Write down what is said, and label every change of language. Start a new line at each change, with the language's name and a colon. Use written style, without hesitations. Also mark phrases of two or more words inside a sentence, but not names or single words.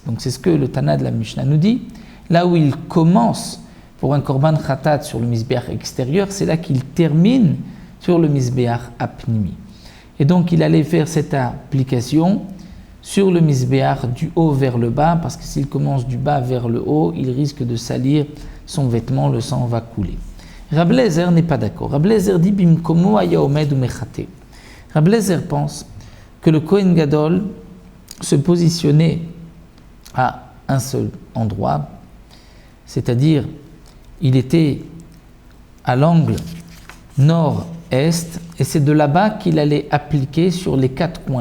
French: Donc, c'est ce que le Tana de la Mishnah nous dit. Là où il commence pour un
Hebrew: קרבן חטאת
French: sur le Mizbeach extérieur, c'est là qu'il termine sur le
Hebrew: מזבח הפנימי.
French: Et donc, il allait faire cette application sur le Mizbeach du haut vers le bas, parce que s'il commence du bas vers le haut, il risque de salir son vêtement, le sang va couler. Rabbi Eliezer n'est pas d'accord. Rabbi Eliezer dit
Hebrew: במקומו היה עומד ומחטא.
French: Rabbi Eliezer pense que le Kohen Gadol se positionnait à un seul endroit, c'est-à-dire il était à l'angle nord-est, et c'est de là-bas qu'il allait appliquer sur les quatre coins.